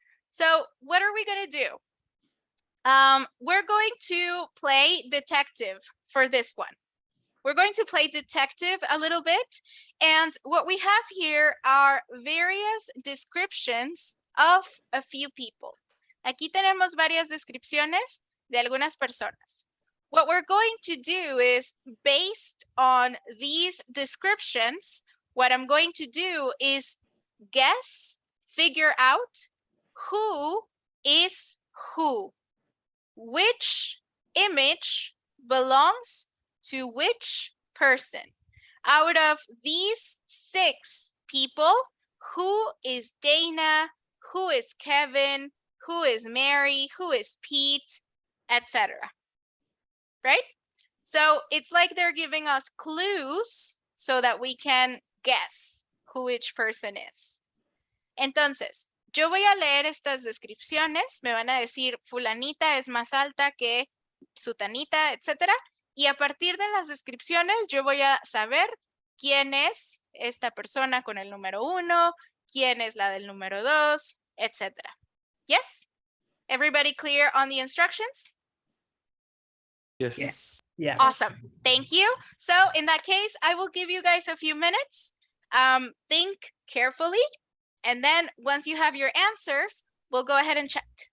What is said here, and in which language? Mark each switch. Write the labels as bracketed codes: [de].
[en] So what are we going to do? We're going to play detective for this one. We're going to play detective a little bit. And what we have here are various descriptions of a few people. [es] Aquí tenemos varias descripciones de algunas personas. [en] What we're going to do is, based on these descriptions, what I'm going to do is guess, figure out who is who. Which image belongs to which person? Out of these 6 people, who is Dana? Who is Kevin? Who is Mary? Who is Pete? Etc. Right? So it's like they're giving us clues so that we can guess who each person is. [es] Entonces, yo voy a leer estas descripciones, me van a decir fulanita es más alta que sutanita, etcétera, y a partir de las descripciones yo voy a saber quién es esta persona con el número 1, quién es la del número 2, etcétera. [en] Yes? Everybody clear on the instructions? yes. Yes. Awesome. Thank you. So in that case, I will give you guys a few minutes. Think carefully. And then once you have your answers, we'll go ahead and check.